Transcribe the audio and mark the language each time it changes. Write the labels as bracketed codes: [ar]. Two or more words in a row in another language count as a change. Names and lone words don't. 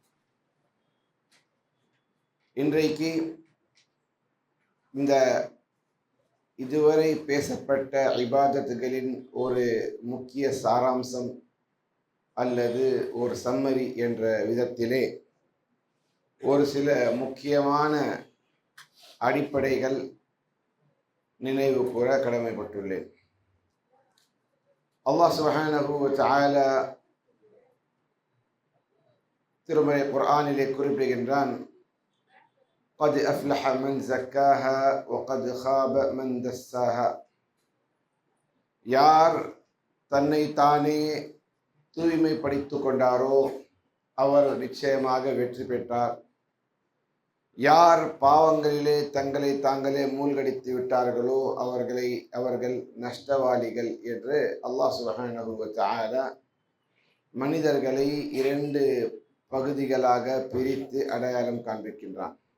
[ta] இன்றைக்கு இந்த இதுவரை பேசப்பட்ட இபாதத்துகளின் ஒரு முக்கிய சாராம்சம் அல்லது ஒரு சம்மரி என்ற விதத்திலே ஒரு சில முக்கியமான அடிப்படைகள் நினைவு கூற கடமைப்பட்டுள்ளேன். [ar] الله سبحانه وتعالى [ta] திருமறை குர்ஆனிலே குறிப்பிடுகின்றான், [ar] قد أفلح من زكاها وقد خاب من دساها. [ta] யார் தன்னை தானே தூய்மைப்படுத்திக் கொண்டாரோ அவர் நிச்சயமாக வெற்றி பெற்றார். யார் பாவங்களிலே தங்களை தாங்களே மூழ்கடித்து விட்டார்களோ அவர்கள் நஷ்டவாளிகள் என்று [ar] الله سبحانه وتعالى [ta] மனிதர்களை இரண்டு பகுதிகளாக பிரித்து அடையாளம் காண்பிக்கின்றான்.